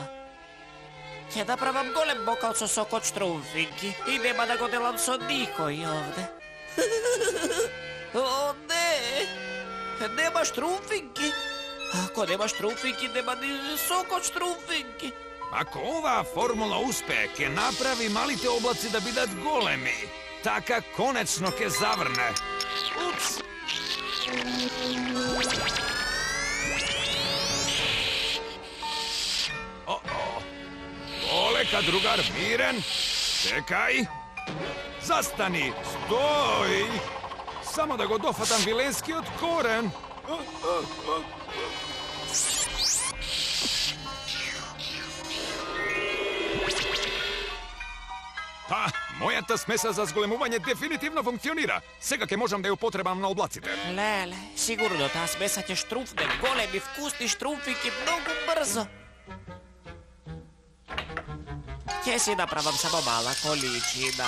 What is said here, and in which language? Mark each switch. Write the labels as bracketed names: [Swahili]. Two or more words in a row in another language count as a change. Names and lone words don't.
[Macedonian] Ќе да правам голем бокал со сок од штрумфинки и нема да го делам со никој овде. О, не! Нема штрумфинки. Ако нема штрумфинки, нема ни сок од штрумфинки. Ако ова формула успе, ќе направи малите облаци да бидат големи. Така конечно ќе заврне. Упс! Олека, другар, мирен. Чекај. Застани. Стој. Само да го дофатам виленски од корен. Pa, moјата смеса за зголемување дефинитивно функционира. Сега ќе можам да ја употребам на облаците. Леле, сигурно таа смеса ќе штрумфне големи вкусни штрумфинки многу брзо. Ќе си направам само мала количина.